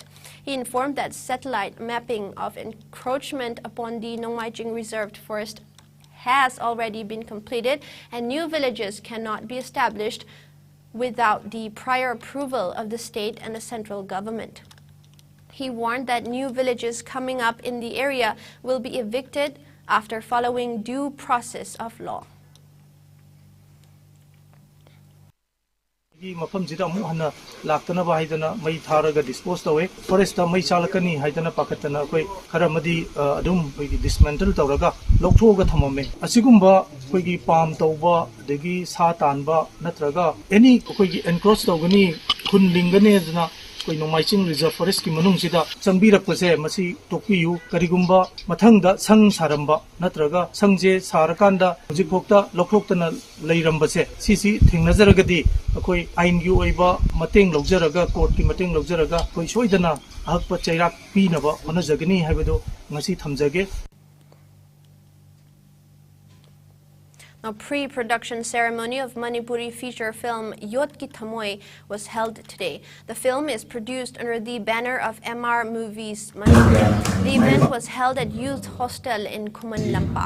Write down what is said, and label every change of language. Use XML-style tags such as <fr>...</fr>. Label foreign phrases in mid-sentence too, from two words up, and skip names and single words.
<en>He informed that satellite mapping of encroachment upon the Nongmaiching Reserved Forest has already been completed, and new villages cannot be established without the prior approval of the state and the central government. He warned that new villages coming up in the area will be evicted after following due process of law.</en> <mni>মফমজিদা অমু হন্না লাক্তনা বাহাইদনা মৈ থারগা ডিস্পোজ তৱে ফরেস্ট মৈ চালকনি হাইদনা পাকতনা কোই খরমদি অদুম কোই ডিসমেন্টল তৱরগা লৌথোগা থমমে অসিগুম্বা কোই পাম তৌবা দগী সা তানবা নত্রগা এনি কোই এনক্রোচ তৌগনি khun lingane na koi Nongmaiching Reserve Forest ki manung sida changbirak pase masi tokpiyu karigumba mathangda sang saramba natraga sangje sarakanda hujikokta lokhoktana leirambase sisi thingnazaragadi akoi ain gi oiba mateng lojaraga court ki mateng lojaraga koi soidana ahakpa chairak pinaba honajagani haibado ngasi thamjage.</mni> <en>A pre-production ceremony of Manipuri feature film Yot Ki Thamoi was held today. The film is produced under the banner of MR Movies Manipur. The event was held at Youth Hostel in Kuman Lampak.</en>